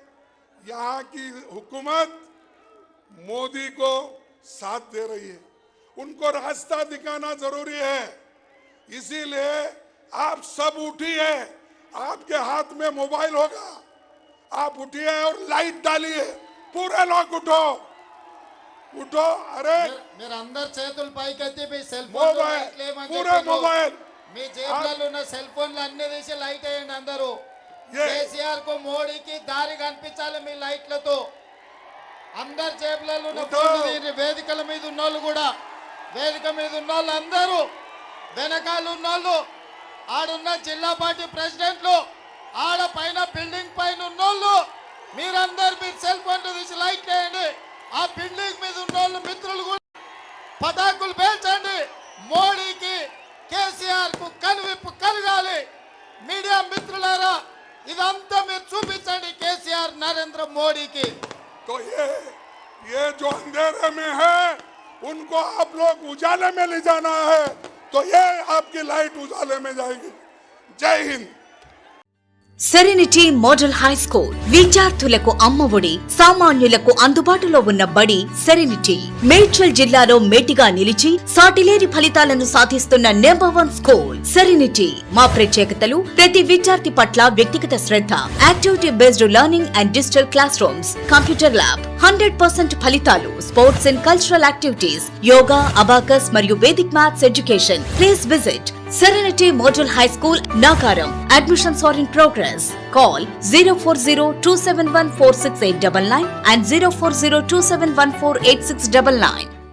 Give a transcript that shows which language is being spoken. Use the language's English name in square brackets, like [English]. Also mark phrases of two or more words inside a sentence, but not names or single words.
[Hindi] यहाँ की हुकूमत मोदी को साथ दे रही है। उनको रास्ता दिखाना जरूरी है। इसीलिए आप सब उठिए, आपके हाथ में मोबाइल होगा, आप उठिए और लाइट डालिए। पूरे लोग उठो, उठो। अरे [Telugu] మీరు అందరు చేతులు పైకెత్తి మీ సెల్ [Hindi] मोबाइल, पूरे मोबाइल [Telugu] మీ జేబులలో ఉన్న సెల్ ఫోన్లు అన్ని తీసి లైట్ వేయండి అందరూ। [Hindi] ये [Telugu] కేసీఆర్ కు మోడీకి దారి కనిపించాలి మీ లైట్లతో। అందరు జేబులలో ఉన్న [Hindi] ఉఠో। [Telugu] ఫోన్లు తీయండి। వేదికల మీద ఉన్నోళ్ళు కూడా, వేదిక మీద ఉన్నోళ్ళు అందరూ, వెనకాల ఉన్నోళ్ళు, ఆడున్న జిల్లా పార్టీ ప్రెసిడెంట్లు, ఆడ పైన బిల్డింగ్ పైన ఉన్నోళ్ళు, మీరందరూ మీ సెల్ ఫోన్లు తీసి లైట్ వేయండి। ఆ బిల్డింగ్ మీద ఉన్నోళ్ళు మిత్రులు కూడా పటాకులు పేల్చండి। మోడీకి కేసీఆర్ కు కనువిప్పు కలగాలి। మీడియా మిత్రులారా ఇదంతా మీరు చూపించండి కేసీఆర్ నరేంద్ర మోడీకి। [Hindi] तो ये जो अंधेरे में है उनको आप लोग उजाले में ले जाना है। तो ये आपकी लाइट उजाले में जाएगी। जय हिंद। [Telugu] సెరెనిటీ మోడల్ హై స్కూల్ విద్యార్థులకు అమ్మఒడి, సామాన్యులకు అందుబాటులో ఉన్న బడి సెరెనిటీ. మేడ్చల్ జిల్లాలో మేటిగా నిలిచి సాటిలేని ఫలితాలను సాధిస్తున్న నంబర్ 1 స్కూల్ సెరెనిటీ. మా ప్రత్యేకతలు ప్రతి విద్యార్థి పట్ల వ్యక్తిగత శ్రద్ధ, [English] activity based learning and digital class rooms, computer lab, [Telugu] 100% ఫలితాలు, [English] sports and cultural activities, [Telugu] యోగా, అబాకస్ మరియు [English] Vedic maths education. please visit Serenity Model High School, Nagaram. Admissions are in progress. Call 040-271-46899 and 040-271-48699.